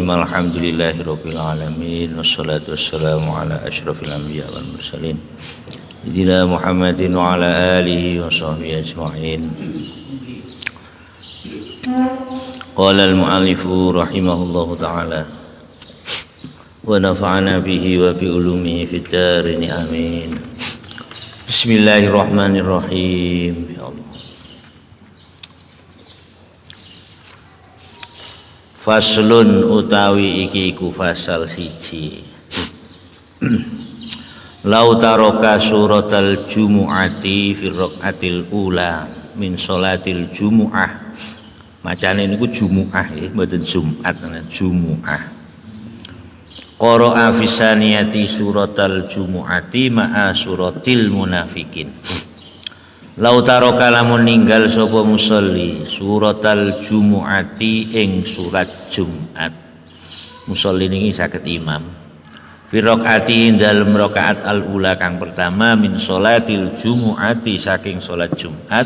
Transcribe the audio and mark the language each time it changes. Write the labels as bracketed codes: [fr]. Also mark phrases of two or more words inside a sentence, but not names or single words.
[ar] الحمد لله رب العالمين والصلاة والسلام على أشرف الأنبياء والمرسلين سيدنا محمد وعلى آله وصحبه أجمعين. قال المؤلف رحمه الله تعالى ونفعنا به وبعلومه في الدارين آمين. بسم الله الرحمن الرحيم. يا الله. [jv] Faslun utawi iki iku fasal siji. [ar] لو ترك سورة الجمعة في الركعة الأولى من صلاة الجمعة. [jv] Macane niku jumu'ah nggih, mboten Jumat, jumu'ah. [ar] قرأ في الثانية سورة الجمعة مع سورة المنافقين. لو ترك [jv] lamun ninggal sapa musolli [ar] سورة الجمعة [jv] ing surat Jumat. Musolli niki saged imam. [ar] في ركعة [jv] dalem rakaat al-ula kang pertama [ar] من صلاة الجمعة [jv] saking salat Jumat.